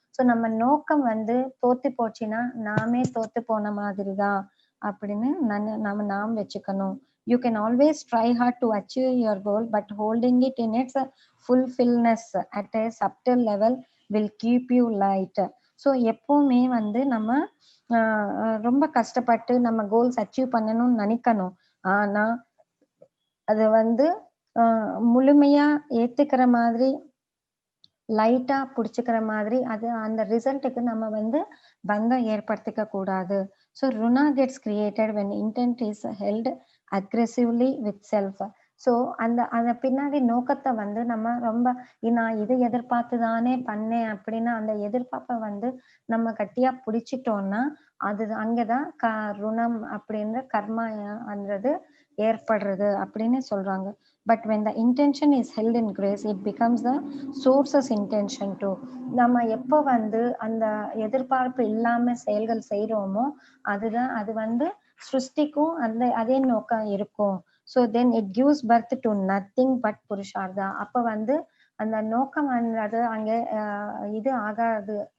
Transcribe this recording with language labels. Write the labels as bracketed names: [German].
[Tamil] So நம்ம நோக்கம் வந்து தோத்து போச்சுன்னா நாமே தோத்து போன மாதிரி தான் அப்படின்னு நாம் வச்சுக்கணும். [English] You can always try hard to achieve your goal, but holding it in its fulfillness at a subtle level will keep you light. [Tamil] So எப்பவுமே வந்து நம்ம ரொம்ப கஷ்டப்பட்டு நம்ம கோல்ஸ் அச்சீவ் பண்ணணும்னு நினைக்கணும். ஆனா அது வந்து முழுமையா ஏத்துக்கிற மாதிரி லைட்டா புடிச்சுக்கிற மாதிரி அது அந்த ரிசல்ட்டுக்கு நம்ம வந்து பந்தம் ஏற்படுத்திக்க கூடாது. [English] So runa gets created when intent is held aggressively with self. [Tamil] So அந்த பின்னாடி நோக்கத்தை வந்து நம்ம ரொம்ப நான் இது எதிர்பார்த்து தானே பண்ணேன் அப்படின்னா அந்த எதிர்பார்ப்பை வந்து நம்ம கட்டியா பிடிச்சிட்டோம்னா அது அங்கதான் ருணம் அப்படின்ற கர்மான்றது ஏற்படுறது அப்படின்னு சொல்றாங்க. [English] But when the intention is held in grace it becomes the source's intention too. [Tamil] நம்ம எப்போ வந்து அந்த எதிர்பார்ப்பு இல்லாம செயல்கள் செய்யறோமோ அதுதான் அது வந்து சிருஷ்டிக்கும் அதே நோக்கம் இருக்கும். [English] So then it gives birth to nothing but purushartha. [Tamil] அப்ப வந்து அந்த நோக்கம் அது அங்க இது ஆகாது.